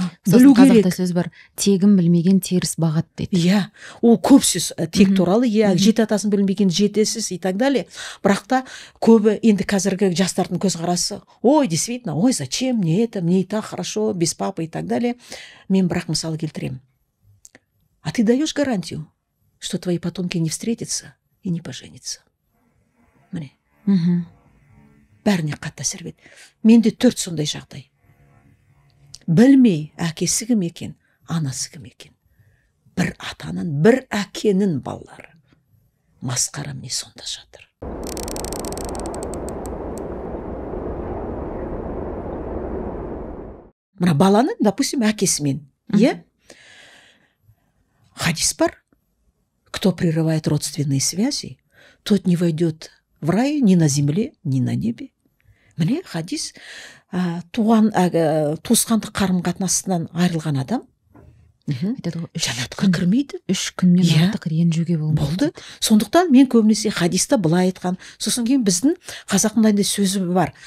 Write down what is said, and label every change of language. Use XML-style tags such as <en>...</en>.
<kk>Білу керек. Қазақта сөз бар, тегін білмеген теріс бағат дейді. Иә, ол көп сөз тек туралы, иә, жеті атасын білмеген жетесіз</kk> <ru>и так далее.</ru> <kk>Бірақ та көбі енді қазіргі жастардың көзқарасы,</kk> <ru>ой, действительно, ой, зачем, мне это, мне и так хорошо, без папы и так далее.</ru> <kk>Мен бірақ мысал келтіремін.</kk> <ru>А ты даешь гарантию, что твои потомки не встретятся и не поженятся?</ru> <kk>Міне. Бәріне қатты әсер етеді. Менде 4 сондай жағдай. Білмей, әкесі кім екен, анасы кім екен. Бір атаның, бір әкенің балалары. Масқара міне сонда жатыр. Мына баланың, допустим, әкесімен. Е? Хадис бар.</kk> <ru>Кто прерывает родственные связи, тот не войдет в рай ни на земле, ни на небе.</ru> <kk>Міне хадис, туысқандық қарым-қатынасынан айырылған адам жәннатқа кірмейді. 3 күннен артық ренжуге болды. Сондықтан мен көбінесе хадиста былай айтқан. Сосын кейін біздің қазақтың сөзі бар.</kk>